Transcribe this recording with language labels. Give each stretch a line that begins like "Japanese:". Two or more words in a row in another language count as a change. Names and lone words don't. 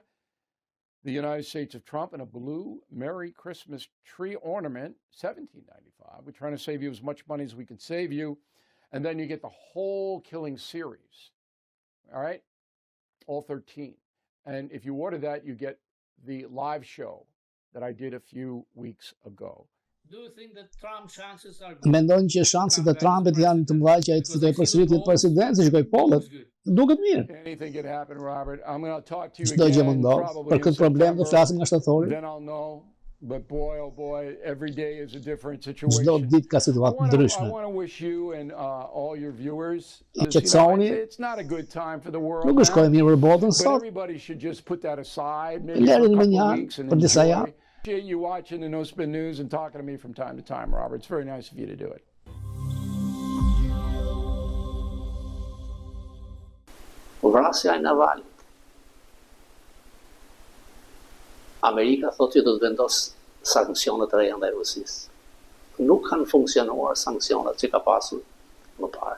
English: The United States of Trump and a blue Merry Christmas tree ornament, $17.95. We're trying to save you as much money as we can save you. And then you get the whole Killing series, all right? All 13. And if you order that, you get the live show that I did a few weeks ago.
Albanian: Mendon që shanset e Trumpit janë të mëdha që ai të fitojë përsëri president, si shikoj pollet. Duket mirë.
English: Anything could happen, Robert. I'm going to talk to you
Albanian: Çdo gjë
English: again
Albanian: mund ndodh.
English: probably
Albanian: Për
English: in
Albanian: këtë problem do
English: September.
Albanian: flasim nga shtatori.
English: Then I'll know. But boy, oh boy, every day is a different situation.
Albanian: Çdo ditë ka situatë
English: I
Albanian: ndryshme.
English: want to wish you and all your viewers.
Albanian: I qetësoni.
English: It's not a good time for the world.
Albanian: Nuk është kohë mirë për botën
English: But
Albanian: sot.
English: everybody should just put that aside. Maybe for
Albanian: Lërin
English: a
Albanian: me
English: couple
Albanian: një
English: of
Albanian: anë
English: weeks and
Albanian: për disa
English: enjoy.
Albanian: javë.
English: Appreciate you watching the No Spin News and talking to me from time to time, Robert. It's very nice of you to do it.
Albanian: Vrasja e Navalit. Amerika thotë që do të vendos sanksione të reja ndaj Rusisë. Nuk kanë funksionuar sanksionet që ka pasur më parë.